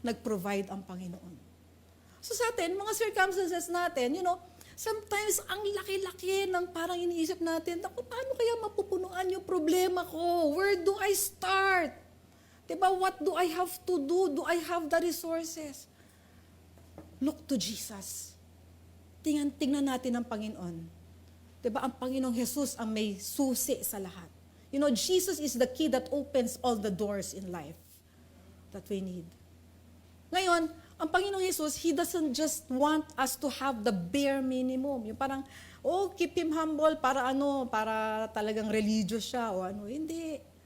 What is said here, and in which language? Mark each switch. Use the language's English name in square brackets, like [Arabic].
[Filipino] Nag-provide ang Panginoon. So sa atin, mga circumstances natin, sometimes ang laki-laki ng parang iniisip natin, paano kaya mapupunuan yung problema ko? [English] Where do I start? Diba, what do I have to do? Do I have the resources? Look to Jesus. [Filipino] Tingnan natin ang Panginoon. Diba, ang Panginoong Jesus ang may susi sa lahat. [English] Jesus is the key that opens all the doors in life that we need. [Filipino] Ngayon, ang Panginoong Jesus, [English] He doesn't just want us to have the bare minimum. [Filipino] Yung parang, [English] keep Him humble [Filipino] para talagang religious siya o ano. Hindi.